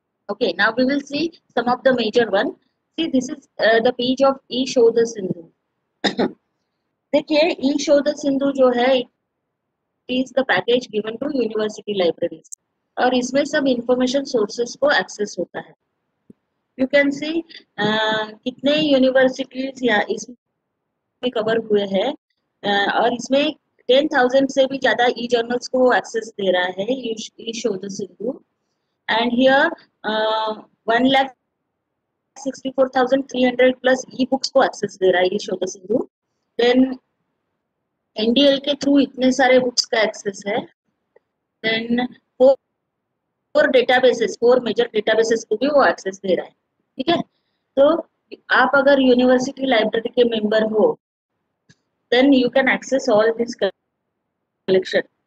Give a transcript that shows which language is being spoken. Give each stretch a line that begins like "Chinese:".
English: Okay, now we will see some of the major one. See, this is the page of eShodha Sindhu.
Hindi: देखिए eShodha Sindhu जो है,
English: is the package given to university libraries
Hindi: और इसमें सब information sources को access होता है.
English: You can see
Hindi: कितने universities या इसमें cover हुए हैं और इसमें 10,000 से भी ज़्यादा e-journals को access दे रहा है eShodha Sindhu.
English: And here
Hindi: 1,64,300 plus e-books को access दे रहा है eShodha Sindhu. Then NDL के थ्रू इतने सारे बुक्स का एक्सेस है. देन फोर मेजर डेटाबेसेस को भी वो एक्सेस दे रहा है. ठीक है, तो आप अगर यूनिवर्सिटी लाइब्रेरी के मेंबर हो,
English: Then you can access all this collection.